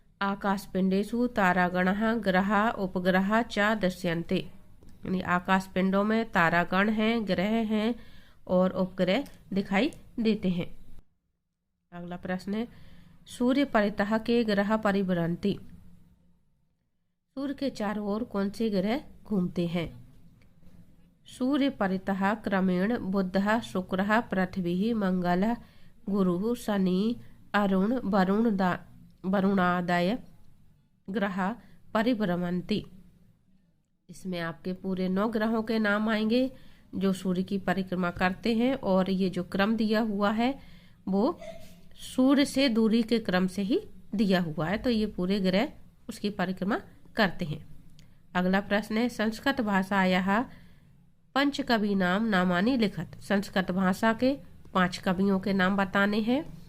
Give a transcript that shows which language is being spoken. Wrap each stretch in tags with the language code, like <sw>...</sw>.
<sa>आकाश पिंडेषु तारागणः ग्रह उपग्रह च दृश्यन्ते,</sa> <hi>यानी आकाश पिंडों में तारागण हैं, ग्रह हैं और उपग्रह दिखाई देते हैं। अगला प्रश्न है</hi> <sa>सूर्य परितः के ग्रह परिभ्रमन्ति,</sa> <hi>सूर्य के चारों ओर कौन से ग्रह घूमते हैं?</hi> <sa>सूर्य परितः क्रमेण बुधः शुक्रः पृथ्वी मंगलः गुरुः शनि अरुण वरुणादय ग्रह परिभ्रमन्ति।</sa> <hi>इसमें आपके पूरे 9 ग्रहों के नाम आएंगे जो सूर्य की परिक्रमा करते हैं, और ये जो क्रम दिया हुआ है वो सूर्य से दूरी के क्रम से ही दिया हुआ है, तो ये पूरे ग्रह उसकी परिक्रमा करते हैं। अगला प्रश्न है</hi> <sa>संस्कृत भाषायाः पंचकवीनां नामानि लिखत,</sa> <hi>संस्कृत भाषा के 5 कवियों के नाम बताने हैं।</hi>